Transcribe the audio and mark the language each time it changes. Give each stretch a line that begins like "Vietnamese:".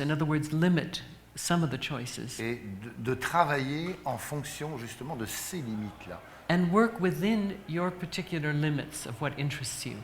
English: In other words, limit some of the choices
French: et de travailler en fonction justement de ces limites-là.
English: and work within your particular limits of what interests you.